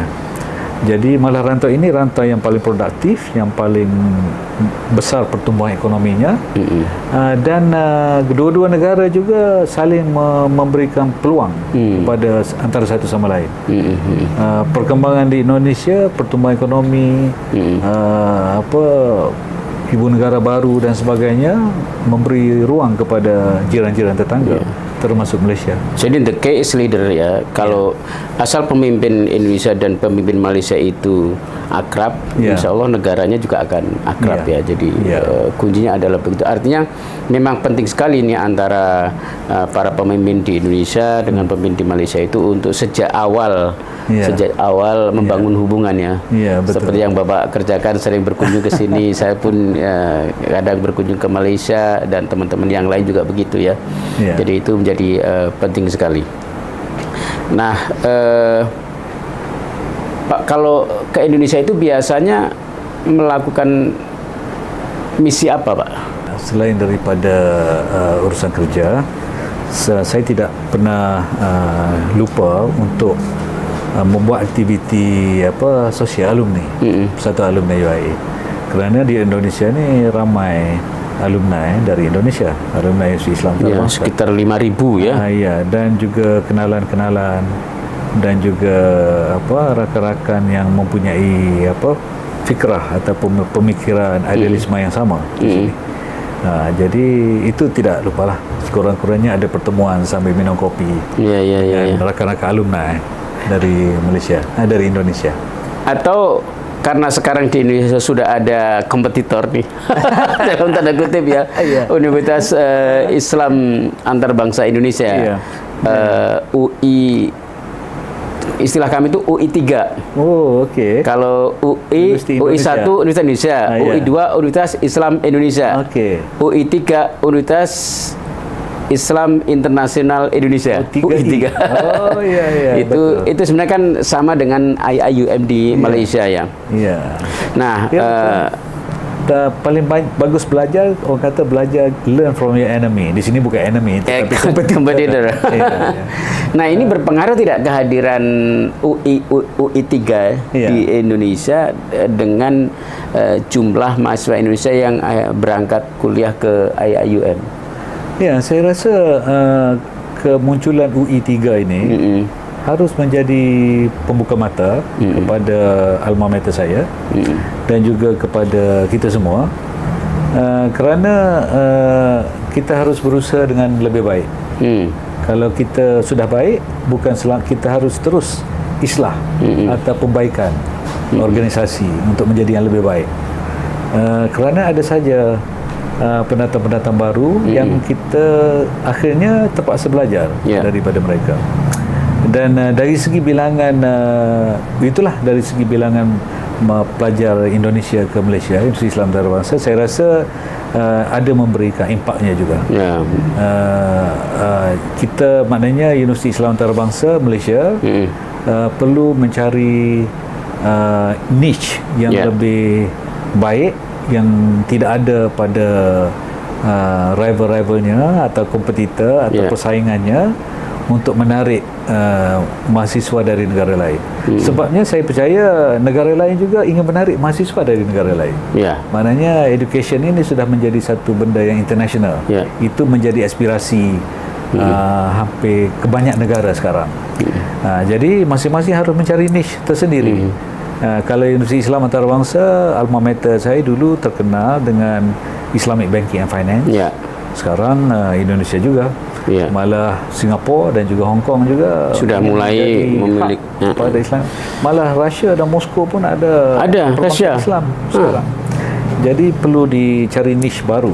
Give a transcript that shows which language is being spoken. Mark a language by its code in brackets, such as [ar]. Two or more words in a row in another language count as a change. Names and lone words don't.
[ms] Jadi malah rantau ini rantau yang paling produktif, yang paling besar pertumbuhan ekonominya, dan kedua-dua negara juga saling memberikan peluang kepada antara satu sama lain. Perkembangan di Indonesia, pertumbuhan ekonomi, ibu negara baru dan sebagainya, memberi ruang kepada jiran-jiran tetangga, termasuk Malaysia. Jadi [en] the case leader [ms] ya, kalau asal pemimpin Indonesia dan pemimpin Malaysia itu akrab, [id] Ya. [ms] insya Allah negaranya juga akan akrab [id] Ya. [ms] ya. Jadi [id] Ya. kuncinya adalah begitu. Artinya memang penting sekali nih antara para pemimpin di Indonesia dengan pemimpin di Malaysia itu untuk sejak awal membangun hubungan ya. [ms] Ya, betul. [id] Seperti yang Bapak kerjakan, sering berkunjung ke sini. Saya pun kadang berkunjung ke Malaysia dan teman-teman yang lain juga begitu ya. [ms] Ya. [id] Jadi itu menjadi penting sekali. Nah, Pak, kalau ke Indonesia itu biasanya melakukan misi apa, Pak? [ms] Selain daripada urusan kerja, saya tidak pernah lupa untuk membuat aktiviti sosial alumni, Persatuan Alumni UIA. Kerana di Indonesia ni ramai alumni dari Indonesia, alumni Islam [id] Ya, [ms] Antarabangsa. [id] sekitar 5.000 ya. [ms] Ya, dan juga kenalan-kenalan dan juga rakan-rakan yang mempunyai fikrah ataupun pemikiran idealisme yang sama di sini. Jadi itu tidak lupalah, sekurang-kurangnya ada pertemuan sambil minum kopi dengan rakan-rakan alumni dari Malaysia, dari Indonesia. [id] Atau karena sekarang di Indonesia sudah ada kompetitor nih dalam tanda kutip ya, Universitas Islam Antarabangsa Indonesia, UI, istilah kami itu UI 3. [ms] Oh, okey. [id] Kalau UI 1 Universitas Indonesia, UI 2 Universitas Islam Indonesia, UI 3 Universitas Islam Internasional Indonesia, UI 3. [ms] Oh iya [id] itu sebenarnya kan sama dengan IIUM di Malaysia ya. [ms] Iya. Nah, paling bagus belajar, orang kata belajar [en] learn from your enemy. [id] Di sini bukan enemy, tapi competitor. Nah, ini berpengaruh tidak kehadiran UI 3 di Indonesia dengan jumlah mahasiswa Indonesia yang berangkat kuliah ke IIUM? [ms] Ya, saya rasa kemunculan UI 3 ini harus menjadi pembuka mata kepada alma mater saya dan juga kepada kita semua, kerana kita harus berusaha dengan lebih baik. Kalau kita sudah baik, bukan kita harus terus islah atau perbaikan organisasi untuk menjadi yang lebih baik, kerana ada saja pendatang-pendatang baru yang kita akhirnya terpaksa belajar daripada mereka. Dan dari segi bilangan itulah, dari segi bilangan pelajar Indonesia ke Malaysia, Universiti Islam Antarabangsa, saya rasa ada memberikan impaknya juga. Kita maknanya Universiti Islam Antarabangsa Malaysia perlu mencari niche yang lebih baik, yang tidak ada pada rival-rivalnya atau kompetitor atau persaingannya, untuk menarik mahasiswa dari negara lain. Sebabnya saya percaya negara lain juga ingin menarik mahasiswa dari negara lain. Maknanya education ini sudah menjadi satu benda yang international. Itu menjadi aspirasi hampir ke banyak negara sekarang. Jadi masing-masing harus mencari niche tersendiri. Kalau Universiti Islam Antarabangsa, alma mater saya dulu terkenal dengan [en] Islamic Banking and Finance. [ms] Sekarang Indonesia juga, malah Singapura dan juga Hong Kong juga sudah mulai memiliki pada Islam. Malah Russia dan Moskow pun ada Russia Islam sekarang. Jadi perlu dicari niche baru